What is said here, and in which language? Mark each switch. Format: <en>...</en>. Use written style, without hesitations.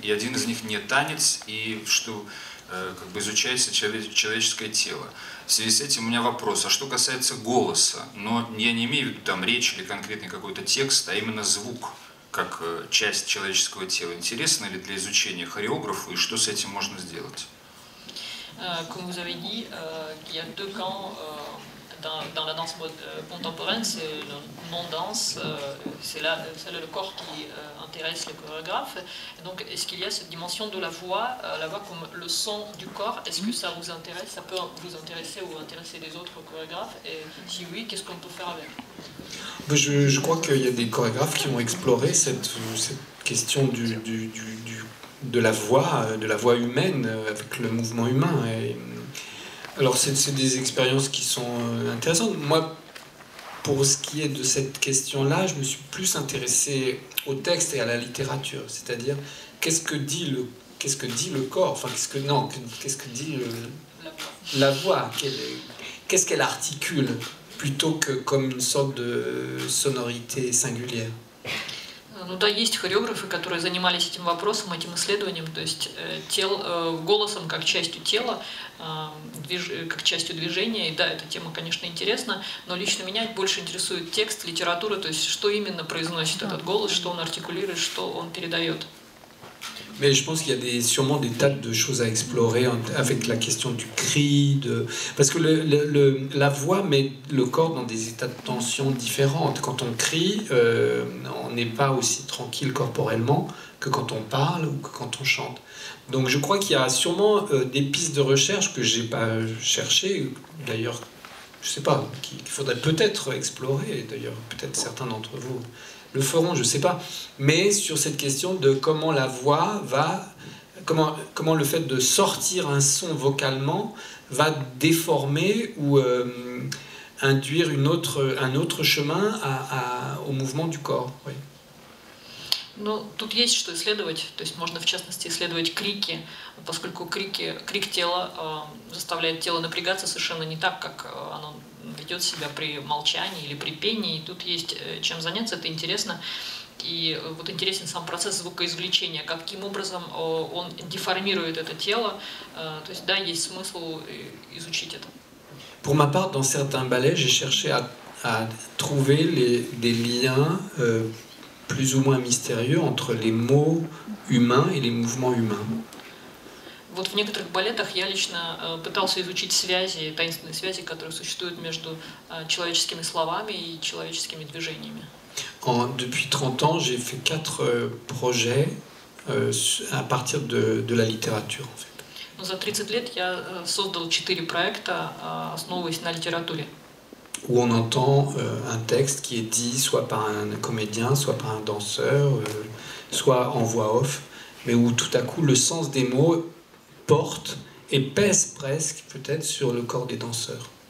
<ru>И один из них не танец, и что как бы изучается человеческое тело. В связи с этим у меня вопрос, а что касается голоса, но я не имею в виду там речь или конкретный какой-то текст, а именно звук. как часть человеческого тела интересно ли для изучения хореографу, и что с этим можно сделать?</ru> <fr>Comme vous avez dit, il y a deux camps dans la danse contemporaine, c'est le non-danse, c'est le corps qui intéresse les chorégraphes. Et donc, est-ce qu'il y a cette dimension de la voix comme le son du corps? Est-ce que ça vous intéresse? Ça peut vous intéresser ou intéresser les autres chorégraphes? Et si oui, qu'est-ce qu'on peut faire avec? Je crois qu'il y a des chorégraphes qui ont exploré cette question de la voix humaine avec le mouvement humain. Alors c'est des expériences qui sont intéressantes. Moi, pour ce qui est de cette question-là, je me suis plus intéressé au texte et à la littérature. C'est-à-dire, qu'est-ce que dit le corps? Enfin, qu'est-ce que dit la voix? Qu'est-ce qu'elle articule? Plutôt que comme une sorte de sonorité singulière.</fr> <ru>Ну да, есть хореографы, которые занимались этим вопросом, этим исследованием, то есть голосом как частью тела, как частью движения. И да, эта тема, конечно, интересна, но лично меня больше интересует текст, литература, то есть что именно произносит этот голос, что он артикулирует, что он передает.</ru> <fr>Mais je pense qu'il y a sûrement des tas de choses à explorer avec la question du cri, parce que la voix met le corps dans des états de tension différents. Quand on crie, on n'est pas aussi tranquille corporellement que quand on parle ou que quand on chante. Donc je crois qu'il y a sûrement des pistes de recherche que j'ai pas cherchées, d'ailleurs, je sais pas, qu'il faudrait peut-être explorer, d'ailleurs peut-être certains d'entre vous le feront, je ne sais pas, mais sur cette question de comment la voix va, comment le fait de sortir un son vocalement va déformer ou induire un autre chemin au mouvement du corps. Oui.</fr> <ru>Ну, тут есть что исследовать, то есть можно в частности исследовать крики, поскольку крик тела заставляет тело напрягаться совершенно не так, как оно ведет себя при молчании или при пении, и тут есть чем заняться, это интересно. И вот интересен сам процесс звукоизвлечения, каким образом он деформирует это тело, то есть да, есть смысл изучить это.</ru> <fr>Pour ma part, dans certains ballets, j'ai cherché à trouver des liens plus ou moins mystérieux entre les mots humains et les mouvements humains.</fr> <ru>Вот в некоторых балетах я лично пытался изучить связи, таинственные связи, которые существуют между человеческими словами и человеческими движениями.</ru> <fr>Depuis 30 ans, j'ai fait 4 projets à partir de la littérature, en fait.</fr> <ru>Но за 30 лет я создал 4 проекта, основываясь на литературе.</ru> <fr>Où on entend un texte qui est dit soit par un comédien, soit par un danseur, soit en voix off, mais où tout à coup le sens des mots porte et pèse presque peut-être sur le corps des danseurs.</fr>